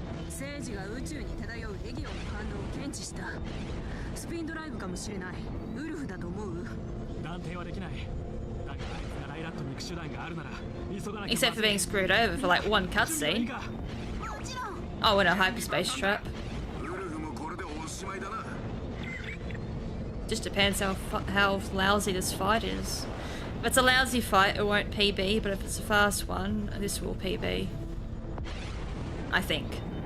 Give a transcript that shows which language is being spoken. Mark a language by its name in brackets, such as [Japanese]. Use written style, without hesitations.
[Japanese] 政治が宇宙に漂うレギオンの反応を検知した。スピンドライブかもしれない。ウルフだと思う？断定はできない。だがあいつがライラットに行く手段があるなら急がなきゃ。 [English] Except for being screwed over for like one cutscene. [Japanese] もちろん。 [English] Oh, and a hyperspace trap. [Japanese] ウルフもこれでおしまいだな。 [English] Just depends how lousy this fight is. If it's a lousy fight, it won't PB, but if it's a fast one, this will PB. I think.